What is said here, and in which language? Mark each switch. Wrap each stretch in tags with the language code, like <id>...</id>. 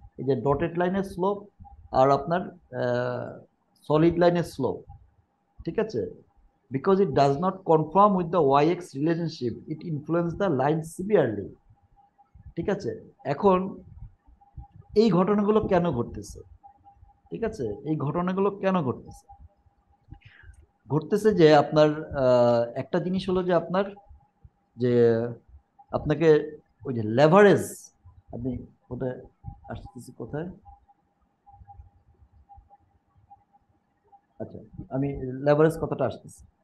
<bn>এই যে ডটেড লাইনের স্লোপ আর আপনার সলিড লাইনের স্লোপ। ঠিক আছে,</bn> <en>because it does not conform with the yx relationship, it influences the line severely।</en> <bn>ঠিক আছে, এখন এই ঘটনাগুলো কেন ঘটতেছে? ঠিক আছে, এই ঘটনাগুলো কেন ঘটতেছে? ঘটতেছে যে আপনার একটা জিনিস হলো যে আপনার যে আপনাকে ওই যে লেভারেজ, আপনি কোথায় আসতেছি, কোথায়, আচ্ছা, আমি লেভারেজ কথাটা আসতেছি।</bn>